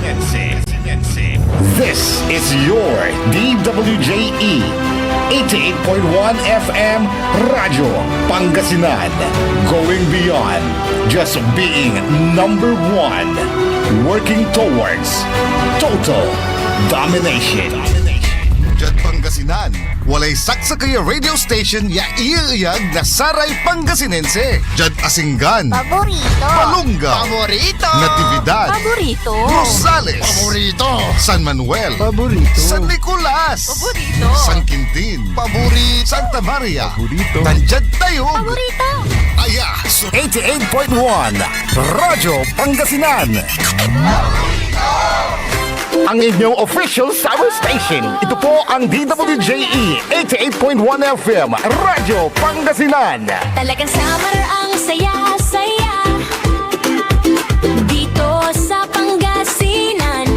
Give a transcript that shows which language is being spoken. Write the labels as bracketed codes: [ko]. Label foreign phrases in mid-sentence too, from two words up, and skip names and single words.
[en] This is your DWJE 88.1 FM Radio Pangasinan, going beyond just being number one, working towards total domination. [pag] Jad Pangasinan, walay saksakaya [en] radio station [pag] ya iiyag na saray Pangasinense. Jad Asinggan, Paborito. Palunga, Paborito. Natividad, Paborito. Rosales, Paborito. San Manuel, Paborito. San Nicolas, Paborito. San Quintin, Paborito, Santa Maria, Paborito. Tanjad Tayog, Paborito. Aya, 88.1 Radyo Pangasinan. [tl] Ang inyong [en] official summer station. [tl] Ito po ang DWJE 88.1 FM Radyo Pangasinan. Talagang summer ang saya-saya dito sa Pangasinan.